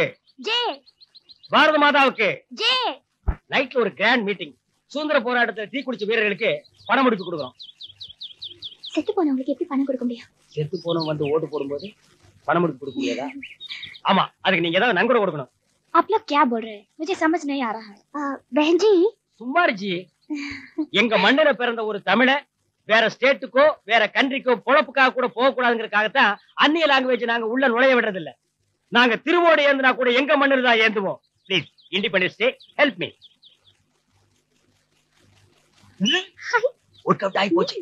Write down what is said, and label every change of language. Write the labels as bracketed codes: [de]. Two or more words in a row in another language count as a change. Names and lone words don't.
[ta] ஜெய். பாரத மாதாவுக்கு ஜெய். நைட்ல ஒரு [en] grand meeting. [ta] சுதந்திர போராட்டத்தில் தீ குடிச்ச வீரர்களுக்கு பணம் முடிப்பு கொடுக்குறோம். செத்து போனவங்களுக்கு எப்படி பணம் கொடுக்க முடியும்? செத்து போனவங்க வந்து ஓட்டு போடும்போது பணம் முடிப்பு கொடுக்க முடியாதா? ஆமா, அதுக்கு நீங்க ஏதாவது நன்கொடை கொடுக்கணும். [hi] आप लोग क्या बोल रहे हैं? मुझे समझ नहीं आ रहा है. बहन जी. [ta] சும்மாரிஜி, எங்க மண்ணில பிறந்த ஒரு தமிழ வேற ஸ்டேட்டுக்கோ வேற கண்ட்ரிக்கோ பொழப்புக்காக கூட போக கூடாதுங்கிறதுக்காகத்தான் அந்நிய லாங்குவேஜ் நாங்க உள்ள நுழைய விடுறது இல்ல. நாங்க திருவோடு ஏந்தினா கூட எங்க மண்ணில் தான் ஏந்துவோம். ப்ளீஸ், [en] Independence Day, help me. work out [ta] ஆகி போச்சு.